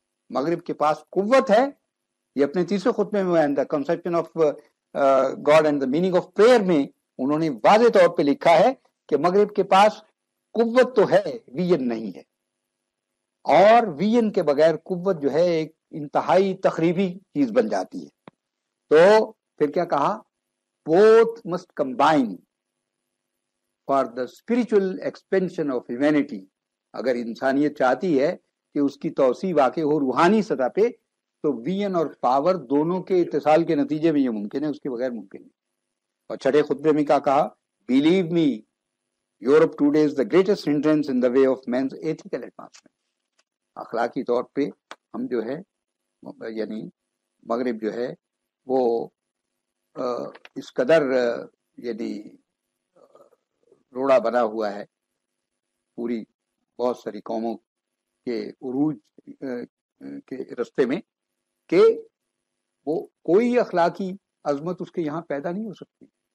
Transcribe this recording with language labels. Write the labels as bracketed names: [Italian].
[Urdu] مغرب کے پاس قوت ہے. یہ اپنے تیسرے خطبے میں دا conception of God and the meaning of prayer میں انہوں نے واضح طور پہ لکھا ہے کہ مغرب کے پاس قوت تو ہے، ویژن نہیں ہے. اور ویژن کے بغیر قوت جو ہے ایک انتہائی تخریبی چیز بن جاتی ہے. تو پھر کیا کہا؟ [English] both must combine for the spiritual expansion of humanity. [Urdu] اگر انسانیت چاہتی ہے کہ اس کی توسیع واقع ہو روحانی سطح پہ تو ویژن اور پاور دونوں کے اتصال کے نتیجے میں یہ ممکن ہے، اس کے بغیر ممکن نہیں. اور چھٹے خطبے میں کیا کہا؟ [English] believe me, Europe today is the greatest hindrance in the way of man's ethical advancement. [Urdu] اخلاقی طور پہ ہم جو ہے یعنی مغرب جو ہے وہ اس قدر یعنی روڑا بنا ہوا ہے پوری بہت ساری قوموں کے عروج کے رستے میں کہ وہ کوئی اخلاقی عظمت اس کے یہاں پیدا نہیں ہو سکتی.